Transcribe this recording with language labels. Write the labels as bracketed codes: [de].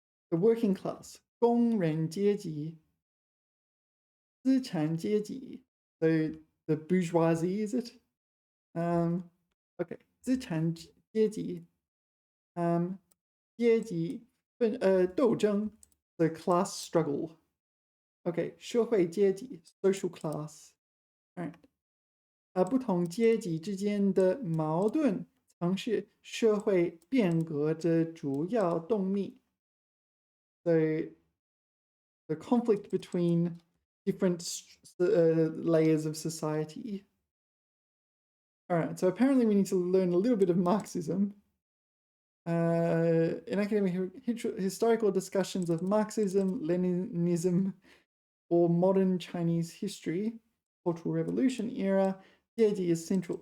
[en] The working class, 工人阶级, 资产阶级, so the bourgeoisie, is it? Okay, 资产阶级, 阶级斗争, the class struggle. Okay, 社会阶级, social class. All right. [zh] 不同阶级之间的矛盾曾是社会变革的主要动力。 [en] The conflict between different layers of society. All right, so apparently we need to learn a little bit of Marxism. In academic historical discussions of Marxism, Leninism, or modern Chinese history, Cultural Revolution era, the idea is central.